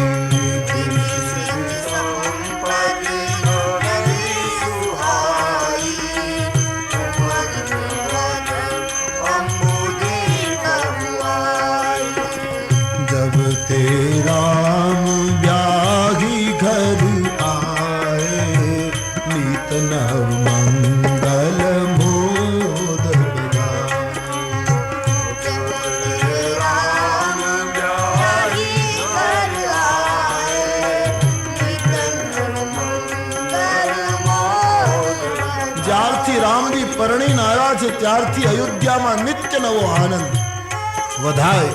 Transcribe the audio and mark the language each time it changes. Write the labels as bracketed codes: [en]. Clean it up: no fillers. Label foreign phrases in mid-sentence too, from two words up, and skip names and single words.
[awa] जब ते राम ब्याही घर आए नीत नव मंगल मोद बधाए। [gu] જ્યારથી રામજી પરણીને આવ્યા છે ત્યારથી અયોધ્યામાં નિત્ય નવો આનંદ વધાય।